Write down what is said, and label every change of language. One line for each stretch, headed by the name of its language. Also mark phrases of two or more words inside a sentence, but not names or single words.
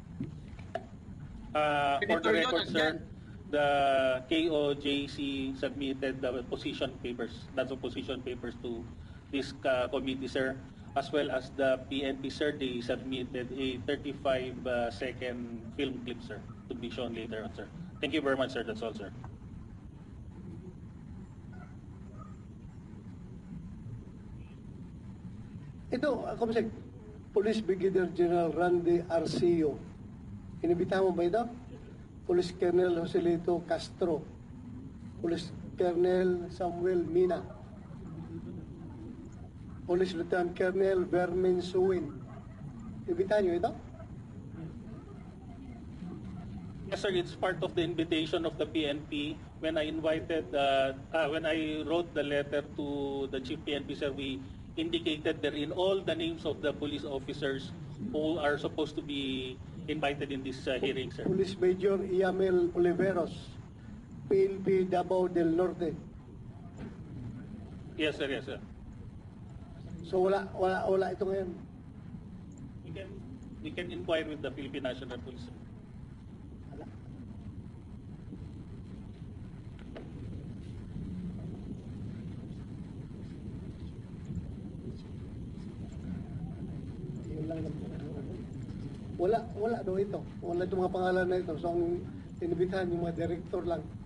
English: For the record, sir, the KOJC submitted the position papers, that's the position papers to this committee, sir, as well as the PNP, sir. They submitted a 35-second film clip, sir, to be shown later on, sir. Thank you very much, sir. That's all, sir.
Filipino: Ito, Comsec, Police Brigadier General Randy Arceo. Inibitahan mo ba ito? Police Colonel Joselito Castro, Police Colonel Samuel Mina, Police Lieutenant Colonel Vermin Suwin. Ibitahan nyo ito?
English: Yes, sir. It's part of the invitation of the PNP. When I invited, when I wrote the letter to the Chief PNP, sir, we indicated therein all the names of the police officers who are supposed to be invited in this hearing, sir. Police Major Iamel Oliveros, PNP Davao del Norte. Yes, sir. Yes, sir.
Filipino: So wala ito ngayon.
English: We can inquire with the Philippine National Police. Sir.
Filipino: Wala. Yun lang naman. Wala daw ito. Wala itong mga pangalan na ito. So ang inibitahan yung mga director lang.